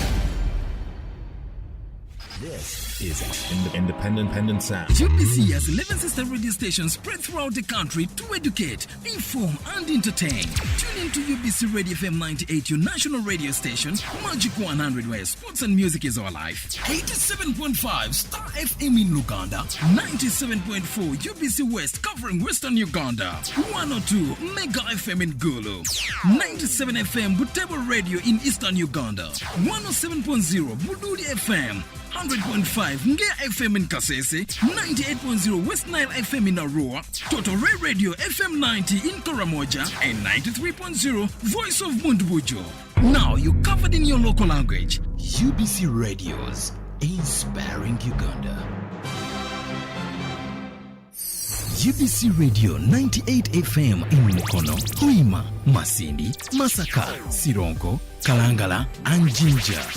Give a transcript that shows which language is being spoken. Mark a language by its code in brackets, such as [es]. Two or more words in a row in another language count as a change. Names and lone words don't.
[en] This is Independent Sound. UBC has 11 sister radio stations spread throughout the country to educate, inform, and entertain. Tune in to UBC Radio FM 98, your national radio station, Magic 100, where sports and music is our life. 87.5 Star FM in Uganda. 97.4 UBC West, covering Western Uganda. 102 Mega FM in Gulu. 97 FM Butebo Radio in Eastern Uganda. 107.0 Bududi FM. 100.5 Ngea FM in Kasese, 98.0 West Nile FM in Arua, Total Ray Radio FM 90 in Karamoja, and 93.0 Voice of Mundbujo. Now you're covered in your local language. UBC Radios, inspiring Uganda. UBC Radio 98 FM in Mukono, Hoima, Masindi, Masaka, Sironko, Kalangala, and Jinja.